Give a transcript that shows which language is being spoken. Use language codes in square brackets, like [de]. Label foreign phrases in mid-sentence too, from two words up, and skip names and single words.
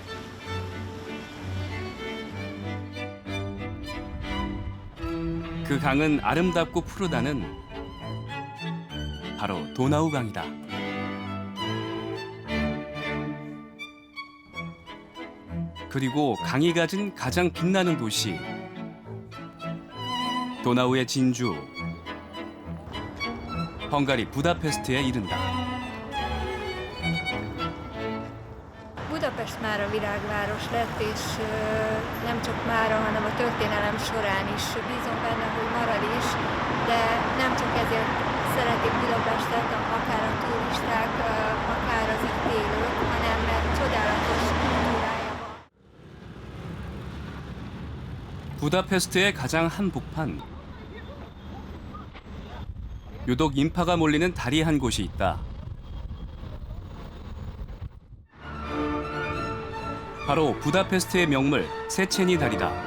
[ko] 그 강은 아름답고 푸르다는 바로 도나우강이다. 그리고 강이 가진 가장 빛나는 도시, 도나우의 진주, 헝가리 부다페스트에 이른다. [hu] Budapest mára világváros lett, és nem csak mára, hanem a történelem során is bízom benne, hogy marad is, de nem csak ezért szeretik Budapestet, akár a turisták, akár az itt élők, hanem mert csodálatos kultúrája van. [ko] 부다페스트의 가장 한복판. 유독 인파가 몰리는 다리 한 곳이 있다. 바로 부다페스트의 명물 세체니 다리다.